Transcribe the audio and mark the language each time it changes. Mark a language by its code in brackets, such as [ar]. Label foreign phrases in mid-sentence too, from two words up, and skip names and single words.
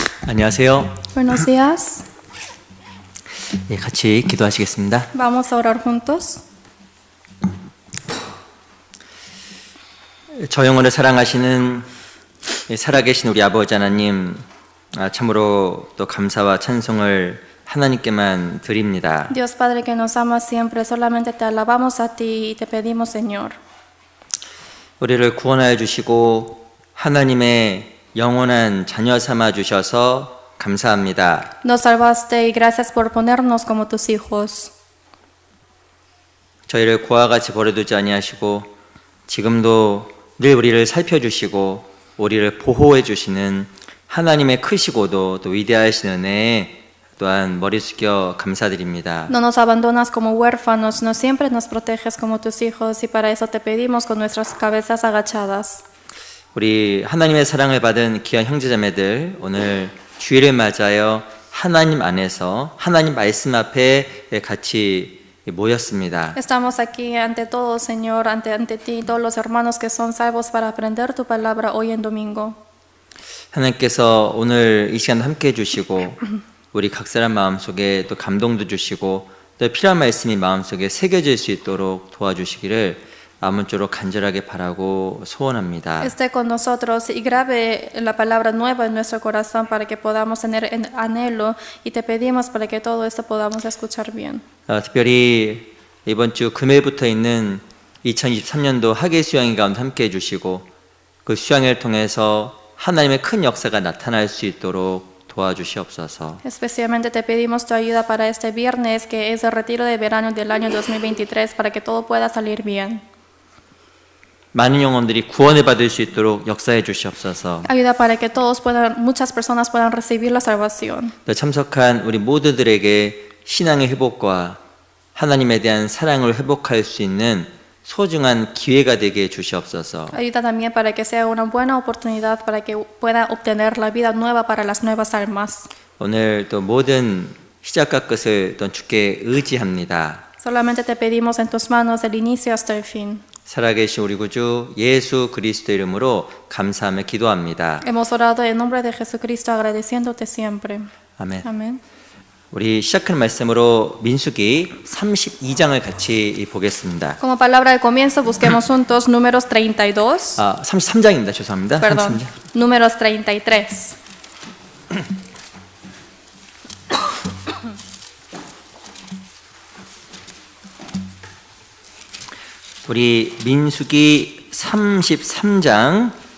[ko] 안녕하세요. [es] Buenos días. [ko] 예, 같이 기도하시겠습니다. [es] Vamos a orar juntos. [ko] 저 영혼을 사랑하시는 살아계신 우리 아버지 하나님, 참으로 또 감사와 찬송을 하나님께만 드립니다. [es] Dios Padre que nos ama siempre, solamente te alabamos a ti y te pedimos, Señor. [ko] 우리를 구원하여 주시고 하나님의 영원한 자녀 삼아 주셔서 감사합니다. [es] Nos salvaste y gracias por ponernos como tus hijos. [ko] 저희를 고와 같이 버려두지 아니하시고 지금도 늘 우리를 살펴주시고 우리를 보호해 주시는 하나님의 크시고도 또 위대하신 은혜에 또한 머리 숙여 감사드립니다. [es] No nos abandonas como huérfanos, no siempre nos proteges como tus hijos y para eso te pedimos con nuestras cabezas agachadas. [ko] 우리 하나님의 사랑을 받은 귀한 형제자매들, 오늘 주일을 맞아요 하나님 안에서 하나님 말씀 앞에 같이 모였습니다. [es] Estamos aquí ante todo, Señor, ante ti, todos los hermanos que son salvos para aprender tu palabra hoy en domingo. [ko] 하나님께서 오늘 이 시간 함께 해주시고 우리 각 사람 마음속에 또 감동도 주시고 또 필요한 말씀이 마음속에 새겨질 수 있도록 도와주시기를 아무쪼록 간절하게 바라고 소원합니다. [es] Esté con nosotros y grabe la palabra nueva en nuestro corazón para que podamos tener anhelo y te pedimos para que todo esto podamos escuchar bien. [ko] 특별히 이번 주 금요일부터 있는 2023년도 학예 수양회 가운데 함께 해주시고 그 수양회를 통해서 하나님의 큰 역사가 나타날 수 있도록 도와주시옵소서. [es] Especialmente te pedimos tu ayuda para este viernes que es el retiro de verano del año 2023 para que todo pueda salir bien. [ko] 많은 영혼들이 구원을 받을 수 있도록 역사해 주시옵소서. [es] Ayuda para que muchas personas puedan recibir la salvación. [ko] 또 참석한 우리 모두들에게 신앙의 회복과 하나님에 대한 사랑을 회복할 수 있는 소중한 기회가 되게 해 주시옵소서. [es] Ayuda también para que sea una buena oportunidad para que pueda obtener la vida nueva para las nuevas almas. [ko] 오늘 또 모든 시작과 끝을 또 주께 의지합니다. [es] Solamente te pedimos en tus manos del inicio hasta el fin. [ko] 살아계신 우리 구주 예수 그리스도 이름으로 감사하며 기도합니다. [es] Hemos orado en nombre de Jesucristo agradeciéndote siempre. [ko] 아멘. [es] Amén. [ko] 우리 시작하는 말씀으로 민수기 32장을 같이 보겠습니다. [es] Como palabra de comienzo, busquemos juntos números 32. [ko] 33장입니다. 죄송합니다. [es] Perdón, [ko] 33장. [es] números 33. [ko] 우리 민수기 33장